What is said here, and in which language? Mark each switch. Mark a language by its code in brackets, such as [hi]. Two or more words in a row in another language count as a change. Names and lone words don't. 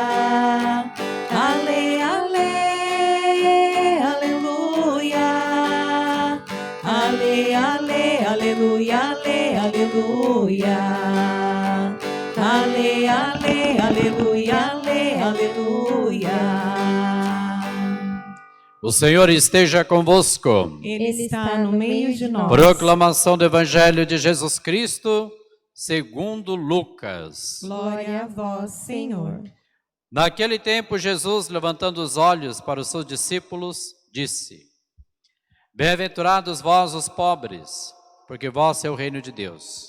[pt] Ale, ale, aleluia. Ale, ale, aleluia, ale, aleluia. Ale, ale, aleluia, ale, aleluia. O Senhor esteja convosco. Ele está no meio de nós. Proclamação do Evangelho de Jesus Cristo, segundo Lucas. Glória a vós, Senhor. Naquele tempo, Jesus, levantando os olhos para os seus discípulos, disse: Bem-aventurados vós os pobres, porque vós é o reino de Deus.